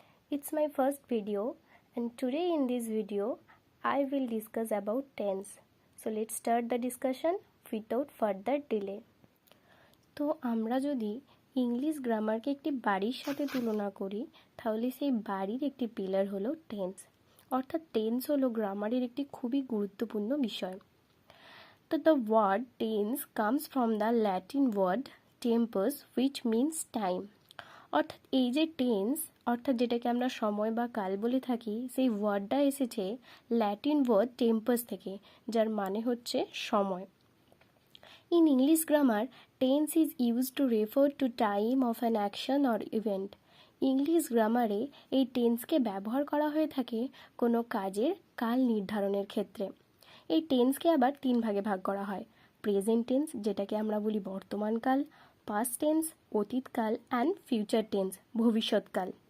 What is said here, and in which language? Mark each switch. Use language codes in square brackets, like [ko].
[en] It's my first video and today in this video I will discuss about tense. So let's start the discussion without further delay. [bn] তো আমরা যদি English গ্রামারকে একটি বাড়ির সাথে তুলনা করি তাহলে সেই বাড়ির একটি পিলার হলো টেন্স। অর্থাৎ টেন্স হলো গ্রামারের একটি খুবই গুরুত্বপূর্ণ বিষয়। [en] তো the word tense comes from the Latin word tempus which means time. [bn] অর্থাৎ এই যে টেন্স অর্থাৎ যেটাকে আমরা সময় বা কাল বলে থাকি সেই ওয়ার্ডটা এসেছে ল্যাটিন ওয়ার্ড টেম্পাস থেকে, যার মানে হচ্ছে সময়। [en] In English grammar, tense is used to refer to time of an action or event. [bn] English গ্রামারে এই টেন্সকে ব্যবহার করা হয়ে থাকে কোনো কাজের কাল নির্ধারণের ক্ষেত্রে। এই টেন্সকে আবার তিন ভাগে ভাগ করা হয়: প্রেজেন্ট টেন্স, যেটাকে আমরা বলি বর্তমানকাল; past tense অতীতকাল; and future tense ভবিষ্যৎকাল।